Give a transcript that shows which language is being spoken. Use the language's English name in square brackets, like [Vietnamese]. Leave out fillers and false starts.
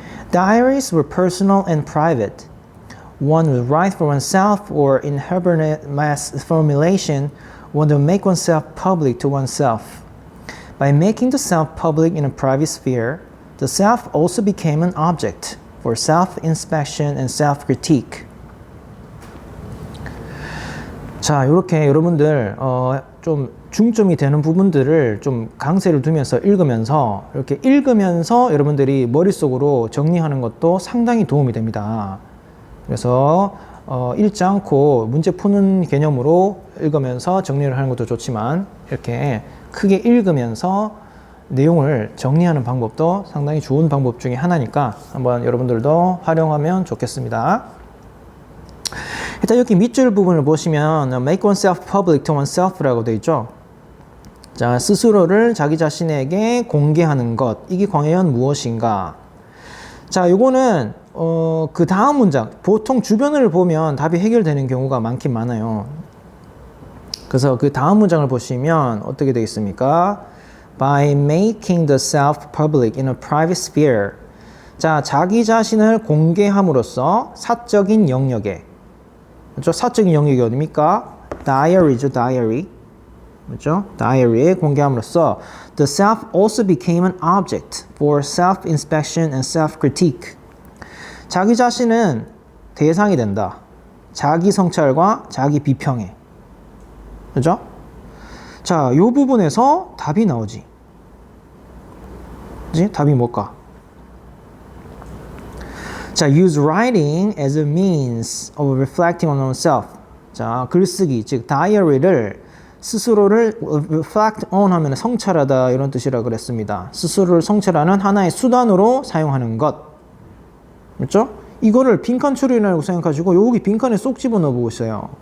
[English] Diaries were personal and private. One would write for oneself, or in Habermas' formulation, one would make oneself public to oneself. By making the self public in a private sphere, the self also became an object for self-inspection and self-critique. [Korean] 자, 이렇게 여러분들 좀 중점이 되는 부분들을 좀 강세를 두면서 읽으면서 이렇게 읽으면서 여러분들이 머릿속으로 정리하는 것도 상당히 도움이 됩니다. 그래서 읽지 않고 문제 푸는 개념으로 읽으면서 정리를 하는 것도 좋지만 이렇게 크게 읽으면서 내용을 정리하는 방법도 상당히 좋은 방법 중에 하나니까 한번 여러분들도 활용하면 좋겠습니다. 일단 여기 밑줄 부분을 보시면 [English] make oneself public to oneself [Korean] 라고 되어 있죠. 자, 스스로를 자기 자신에게 공개하는 것, 이게 과연 무엇인가? 자, 요거는 그 다음 문장, 보통 주변을 보면 답이 해결되는 경우가 많긴 많아요. 그래서 그 다음 문장을 보시면 어떻게 되겠습니까? [English] By making the self public in a private sphere. [Korean] 자, 자기 자신을 공개함으로써 사적인 영역에, 그렇죠? 사적인 영역이 어디입니까? Diary죠, diary. 그렇죠? Diary에 공개함으로써 [English] the self also became an object for self-inspection and self-critique. [Korean] 자기 자신은 대상이 된다. 자기 성찰과 자기 비평에. 그렇죠? 자, 이 부분에서 답이 나오지. 그치? 답이 뭘까? [English] 자, use writing as a means of reflecting on oneself. [Korean] 자, 글쓰기, 즉 다이어리를 스스로를 reflect on 하면 성찰하다 이런 뜻이라 그랬습니다. 스스로를 성찰하는 하나의 수단으로 사용하는 것. 그렇죠? 이거를 빈칸 추론이라고 생각하시고 여기 빈칸에 쏙 집어넣어 보고 있어요.